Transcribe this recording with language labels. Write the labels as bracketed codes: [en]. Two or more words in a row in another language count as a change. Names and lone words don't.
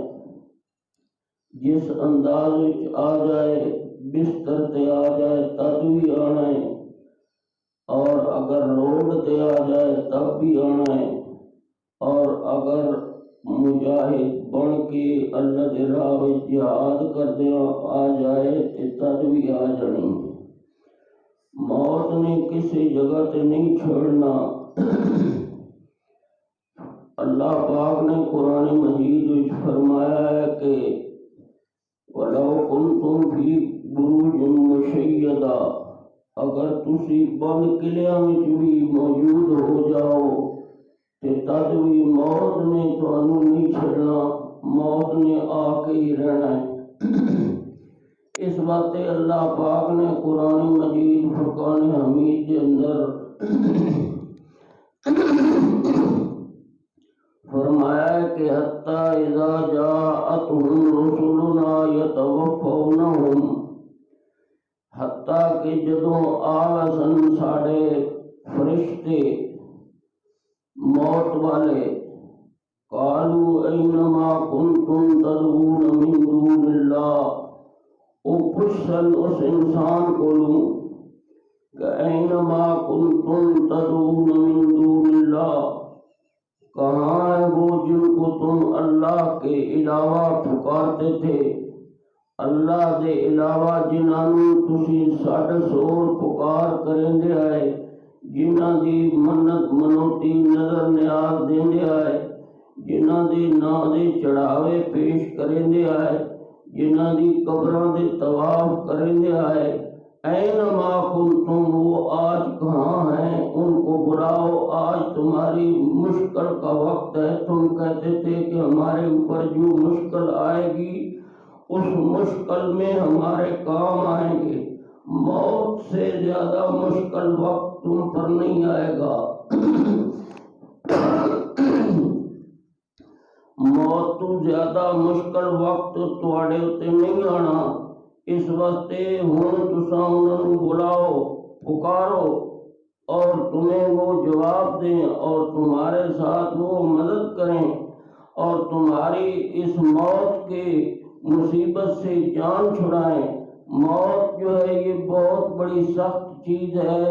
[pa] جس انداز وچ آ جائے، بستر تے آ جائے تب بھی آنا ہے، اور اگر روڈ تے آ جائے تب بھی آنا ہے، اور اگر مجاہد بن کے اللہ دے راہ وچ جہاد کردے آ جائے تے تد بھی آ جانی۔ موت نے کسی جگہ تے نہیں چھوڑنا۔ اللہ پاک نے قرآن مجید وچ فرمایا ہے کہ [ar] وَلَوْ كُنْتُمْ فِي بُرُوجٍ مُشَيَّدَةٍ، [pa] اگر تسی بند قلعیاں وچ بھی موجود ہو جاؤ تے تد بھی موت نے تانوں نہیں چھڑنا، موت نے آ کے ہی رہنا ہے۔ [ur] اس بات اللہ پاک نے قرآن مجید فرقان حمید کے اندر فرمایا ہے کہ [ar] حتیٰ اذا جاءتهم رسلنا یتوفونہم، [pa] حتیٰ کہ جدوں آوسن ساڑے فرشتے موت والے، [ar] قالوا اینما کنتم تدعون من دون اللہ، [pa] او پوچھن اس انسان کولوں کہ [ar] اینما کنتم تدعون من دون [ur] اللہ، کہاں ہے وہ جن کو تم اللہ کے علاوہ پکارتے تھے، [pa] اللہ دے علاوہ جنہوں تسی ساڈ سور پکار کریں آئے، جنہ دی منت منوتی نظر نیاز دیں آئے، جنہ دی نا دے چڑھاوے پیش کریں آئے، جنہ دی قبراں دے طواف کریں آئے، [ar] اینما کنتم، [ur] وہ آج کہاں ہیں، ان کو بلاؤ، آج تمہاری مشکل کا وقت ہے۔ تم کہتے تھے کہ ہمارے اوپر جو مشکل آئے گی اس مشکل میں ہمارے کام آئیں گے، موت سے زیادہ مشکل وقت تم پر نہیں آئے گا۔ [pa] موت تو زیادہ مشکل وقت تواڈے اتے نہیں آنا، اس واسطے ہن تساں انہاں نوں بلاؤ، پکارو [ur] اور تمہیں وہ جواب دیں اور تمہارے ساتھ وہ مدد کریں اور تمہاری اس موت کے مصیبت سے جان چھڑائیں۔ موت جو ہے یہ بہت بڑی سخت چیز ہے۔